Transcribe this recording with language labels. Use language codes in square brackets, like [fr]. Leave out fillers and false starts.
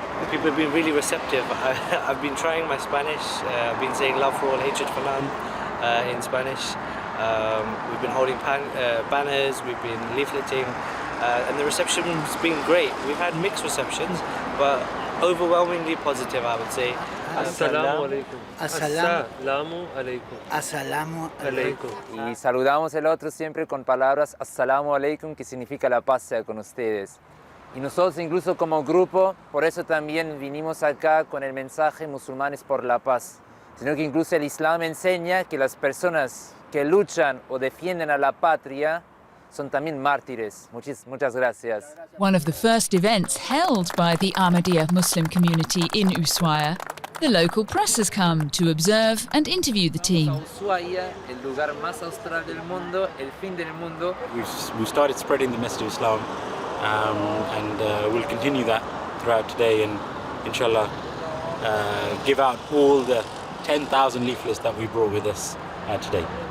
[en] People have been really receptive. I've been trying my Spanish. I've been saying love for all, hatred for none in Spanish. We've been holding banners, we've been leafleting, and the reception's been great. We've had mixed receptions, but overwhelmingly positive, I would say. [ar] Assalamu alaikum. Assalamu alaikum. Assalamu alaikum. [es] Y saludamos el otro siempre con palabras Assalamu alaikum, que significa la paz sea con ustedes. Y nosotros incluso como grupo, por eso también vinimos acá con el mensaje Musulmanes por la Paz, sino que incluso el Islam enseña que las personas que luchan o defienden a la patria son también mártires. Muchas gracias. [en] One of the first events held by the Ahmadiyya Muslim community in Ushuaia, the local press has come to observe and interview the team. [es] Ushuaia, el lugar más austral del mundo, el fin del mundo. [en] We've started spreading the message of Islam and we'll continue that throughout today and inshallah give out all the 10,000 leaflets that we brought with us today.